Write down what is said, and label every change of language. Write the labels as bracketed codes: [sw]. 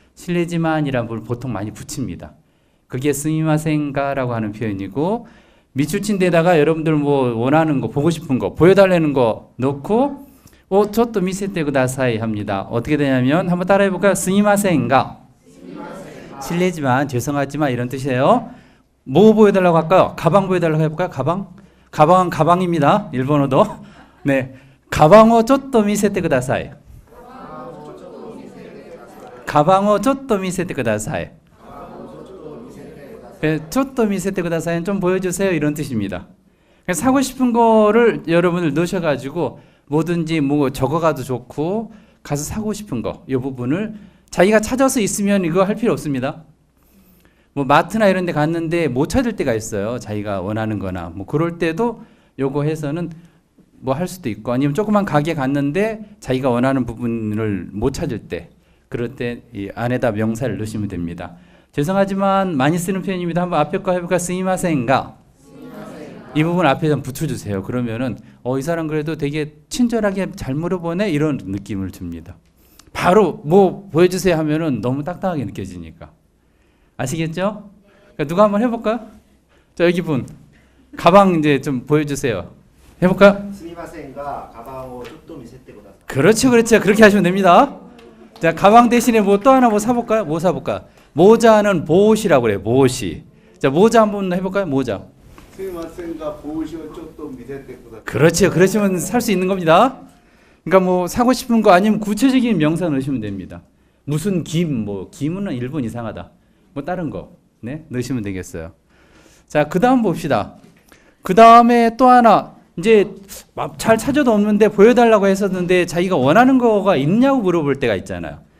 [ko] 실례지만이란 걸 보통 많이 붙입니다. 그게 스미마센가라고 하는 표현이고 밑줄친 데다가 여러분들 뭐 원하는 거 보고 싶은 거 보여달라는 거 넣고 [ja] 저또 미세테 구다사이 [ko] 합니다. 어떻게 되냐면 한번 따라해 볼까요? 스미마센가 실례지만 죄송하지만 이런 뜻이에요. 뭐 보여달라고 할까요? 가방 보여달라고 해볼까요? 가방? 가방은 가방입니다. 일본어도. [ja] 네, 가방をちょっと見せてください. [ko] 가방을 [ja] ちょっと見せてください. ちょっと見せてください [ko] 좀 보여주세요 이런 뜻입니다. 사고 싶은 거를 여러분들 넣으셔가지고 뭐든지 뭐 적어가도 좋고 가서 사고 싶은 거 이 부분을 자기가 찾아서 있으면 이거 할 필요 없습니다. 뭐 마트나 이런 데 갔는데 못 찾을 때가 있어요. 자기가 원하는 거나 뭐 그럴 때도 요거 해서는 뭐 할 수도 있고 아니면 조그만 가게 갔는데 자기가 원하는 부분을 못 찾을 때 그럴 때 이 안에다 명사를 넣으시면 됩니다. 죄송하지만 많이 쓰는 표현입니다. 한번 앞에 거 해볼까? 스미마센가. 이 부분 앞에 좀 붙여주세요. 그러면은 이 사람 그래도 되게 친절하게 잘 물어보네 이런 느낌을 줍니다. 바로 뭐 보여주세요 하면은 너무 딱딱하게 느껴지니까. 아시겠죠? 그러니까 누가 한번 해볼까요? 자, 여기 분 가방 이제 좀 보여주세요. 해볼까요? [ja] 스미마센가 [ko] 가방을 좀 [ja] 見せて ください. [ko] 그렇죠, 그렇죠. 그렇게 하시면 됩니다. 자, 가방 대신에 뭐 또 하나 뭐 사볼까요? 뭐 사볼까? 모자는 보옷이라고 그래요. 보옷이. 자, 모자 한번 해볼까요? 모자. [ja] すみませんが帽子をちょっと見せてください. [ko] 그렇죠. 그러시면 살 수 있는 겁니다. 그러니까 뭐 사고 싶은 거 아니면 구체적인 명사 넣으시면 됩니다. 무슨 김, 뭐 김은 일본 이상하다. 뭐 다른 거. 네, 넣으시면 되겠어요. 자, 그 다음 봅시다. 그 다음에 또 하나, 이제 잘 찾아도 없는데 보여달라고 했었는데 자기가 원하는 거가 있냐고 물어볼 때가 있잖아요.